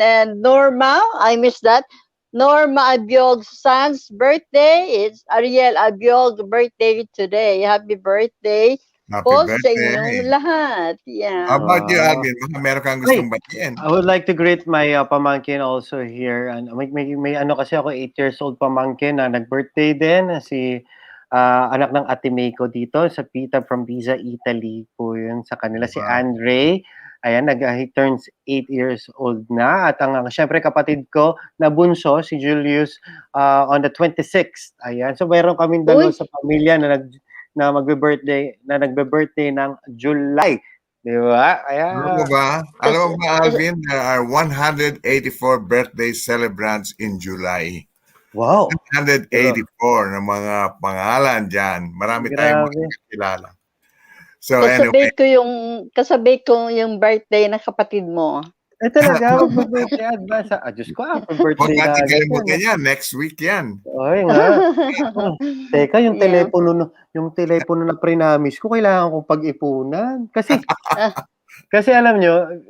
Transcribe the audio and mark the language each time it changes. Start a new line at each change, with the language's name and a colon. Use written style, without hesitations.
English: And Norma, I missed that. Norma Abiog's son's birthday. It's Ariel Abiog's birthday today.
Filipino: Happy birthday po sa inyong lahat. Yeah.
English: How about you,
Filipino: Alvin? Baka meron kang gustong batiin. I would like to greet my pamangkin also here. And may ano kasi ako, 8 years old pamangkin na nag-birthday din. Si anak ng Ate Meiko dito sa from Pisa, Italy po yun sa kanila. Si Andre. Ayan,
English: he turns 8 years old
Filipino: na. At ang syempre kapatid ko na bunso, si Julius, on the 26th. Ayan, so mayroon kaming dalawa sa pamilya na nagbe-birthday ng July. Di ba? Ayan.
English: Alam mo ba, Alvin, there are 184 birthday celebrants in July. Wow.
Filipino: 184 na mga pangalan dyan. Marami tayong mga kilala.
English: So
Filipino: kasabay ko yung birthday ng kapatid mo. Talaga, mag-birthday advance. Diyos ko, birthday na. Huwag natin yan, next week yan. Ay nga. Teka, yung telepono na prinamis ko, kailangan kong pag-ipunan. Kasi alam nyo,